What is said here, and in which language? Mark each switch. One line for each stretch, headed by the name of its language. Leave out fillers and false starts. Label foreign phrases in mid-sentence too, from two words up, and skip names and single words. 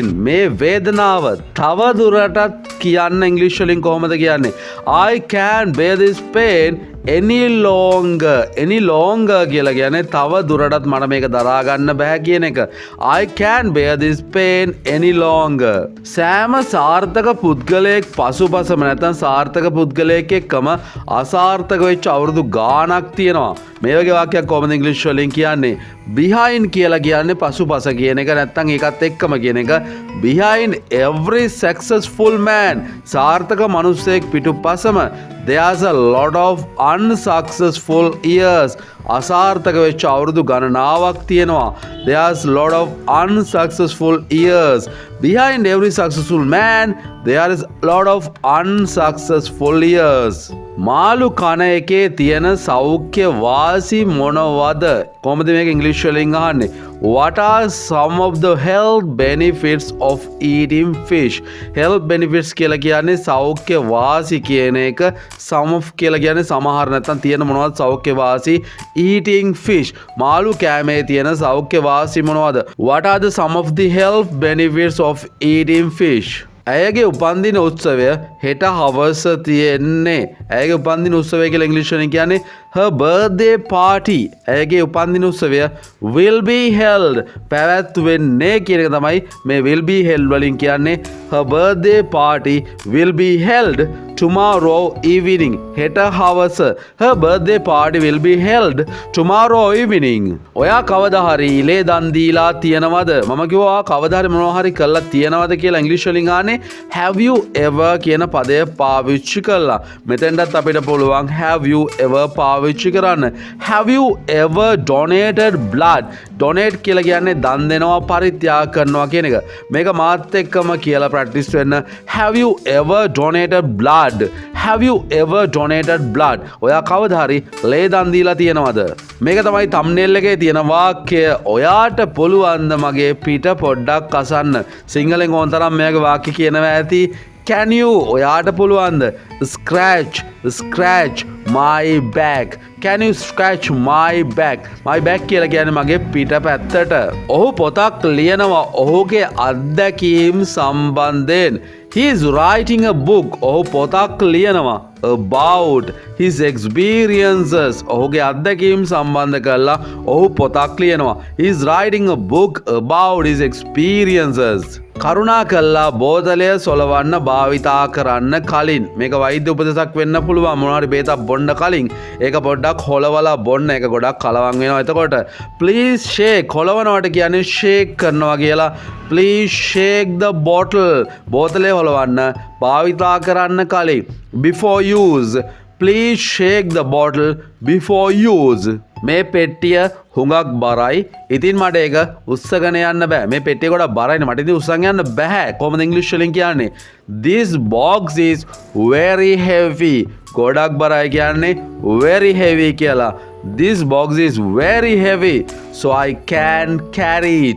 Sinhala: මේ වේදනාව තවදුරටත් කියන්න ඉංග්‍රීසි වලින් කොහොමද කියන්නේ?
English: I can bear this pain any longer. any longer
Sinhala: කියලා කියන්නේ තව දුරටත් මට මේක දරා ගන්න බෑ කියන එක.
English: I can bear this pain any longer.
Sinhala: සෑම සාර්ථක පුද්ගලයෙක් පසුපසම නැත්නම් සාර්ථක පුද්ගලයෙක් එක්කම අසාර්ථක වෙච්ච අවුරුදු ගාණක් තියෙනවා. මේ වගේ වාක්‍යයක් කොහොමද ඉංග්‍රීසි වලින් කියන්නේ? behind කියලා කියන්නේ පසුපස කියන එක නැත්නම් ඒකත් එක්කම කියන එක.
English: behind every successful man.
Sinhala: සාර්ථක මිනිසෙක් පිටුපසම
English: there's a lot of unsuccessful years.
Sinhala: අසාර්ථක වෙච්ච අවුරුදු ගණනාවක් තියෙනවා.
English: there's a lot of unsuccessful years. behind every successful man there is a lot of unsuccessful years.
Sinhala: මාළු කන එකේ තියෙන සෞඛ්‍ය වාසි මොනවද? කොහොමද මේක ඉංග්‍රීසි වලින් අහන්නේ?
English: What are some of the health benefits of eating fish? health benefits
Sinhala: කියලා කියන්නේ සෞඛ්‍ය වාසි කියන එක.
English: some of
Sinhala: කියලා කියන්නේ සමහර නැත්නම් තියෙන මොනවද සෞඛ්‍ය වාසි?
English: eating fish.
Sinhala: මාළු කෑමේ තියෙන සෞඛ්‍ය වාසි මොනවද?
English: What are the some of the health benefits of eating fish?
Sinhala: ඇයගේ උපන්දින උත්සවය හෙට හවස තියෙන්නේ. ඇයගේ උපන්දින උත්සවය කියලා ඉංග්‍රීසි වලින් කියන්නේ
English: her birthday party.
Sinhala: ඇයගේ උපන්දින උත්සවය
English: will be held.
Sinhala: පැවැත්වෙන්නේ කියන එක තමයි මේ
English: will be held
Sinhala: වලින් කියන්නේ.
English: her birthday party will be held tomorrow evening.
Sinhala: හෙට හවස.
English: her birthday party will be held tomorrow evening.
Sinhala: ඔයා කවදා හරි ඉලේ දන් දීලා තියනවද? මම කිව්වා කවදා හරි මොනවා හරි කළා තියනවද කියලා ඉංග්‍රීසි වලින් ආන්නේ
English: have you ever
Sinhala: කියන පදය පාවිච්චි කළා. මෙතෙන්ටත් අපිට පුළුවන්
English: have you ever
Sinhala: පාවිච්චි කරන්න.
English: have you ever donated blood?
Sinhala: donate කියලා කියන්නේ දන් දෙනවා පරිත්‍යාග කරනවා කියන එක. මේක මාත් එක්කම කියලා ප්‍රැක්ටිස් වෙන්න.
English: have you ever donated blood? have you ever donated blood?
Sinhala: ඔයා කවදා හරි ලේ දන් දීලා තියනවද? මේක තමයි thumbnail එකේ තියෙන වාක්‍යය. ඔයාට පුළුවන් ද මගේ පිට පොඩ්ඩක් අසන්න? සිංහලෙන් ඕන තරම් මේක වාක්‍ය කියනවා ඇති.
English: can you
Sinhala: ඔයාට පුළුවන්ද
English: scratch my back? can you scratch my back? my back
Sinhala: කියලා කියන්නේ මගේ පිට පැත්තට. ඔහු පොතක් ලියනවා ඔහුගේ අත්දැකීම් සම්බන්ධයෙන්.
English: He is writing a book.
Sinhala: ඔහු පොතක් ලියනවා
English: about his experiences.
Sinhala: ඔහුගේ අත්දැකීම් සම්බන්ධ කරලා ඔහු පොතක් ලියනවා.
English: He is writing a book about his experiences.
Sinhala: කරුණා කළා බෝතලය සොලවන්න භාවිතා කරන්න කලින්. මේක වෛද්‍ය උපදෙසක් වෙන්න පුළුවන්. මොනවා හරි බේතක් බොන්න කලින් ඒක පොඩ්ඩක් හොලවලා බොන්න. ඒක ගොඩක් කලවම් වෙනවා. එතකොට
English: please shake
Sinhala: හොලවනවට කියන්නේ shake කරනවා කියලා.
English: Please shake the bottle.
Sinhala: බෝතලය හොලවන්න භාවිතා කරන්න කලින්.
English: Before use. Please shake the bottle before use.
Sinhala: මේ පෙට්ටිය හුඟක් බරයි. ඉතින් මට ඒක උස්සගෙන යන්න බෑ. මේ පෙට්ටිය ගොඩක් බරයිනේ. මට ඉතින් උස්සන් යන්න බෑ. කොහොමද ඉංග්‍රීසි වලින් කියන්නේ?
English: This box is very heavy.
Sinhala: ගොඩක් බරයි කියන්නේ
English: very heavy
Sinhala: කියලා.
English: This box is very heavy. So I can't carry it.